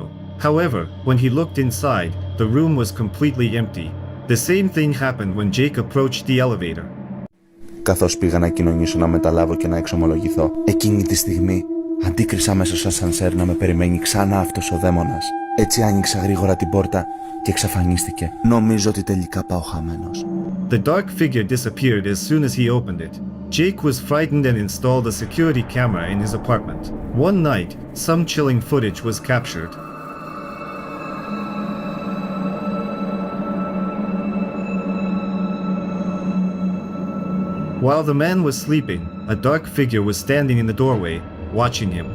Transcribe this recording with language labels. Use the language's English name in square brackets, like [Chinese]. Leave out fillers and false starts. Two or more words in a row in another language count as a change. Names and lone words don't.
[English] However, when he looked inside, the room was completely empty. The same thing happened when Jake approached the elevator. [Greek] Καθώς πήγα να κοινωνήσω, να μεταλάβω και να εξομολογηθώ, εκείνη τη στιγμή αντίκρισα μέσα στο ασανσέρ να με περιμένει ξανά αυτός ο δαίμονας. Έτσι άνοιξα γρήγορα την πόρτα και εξαφανίστηκε. Νομίζω ότι τελικά πάω χαμένος. [English] The dark figure disappeared as soon as he opened it. Jake was frightened and installed a security camera in his apartment. One night, some chilling footage was captured. While the man was sleeping, a dark figure was standing in the doorway, watching him.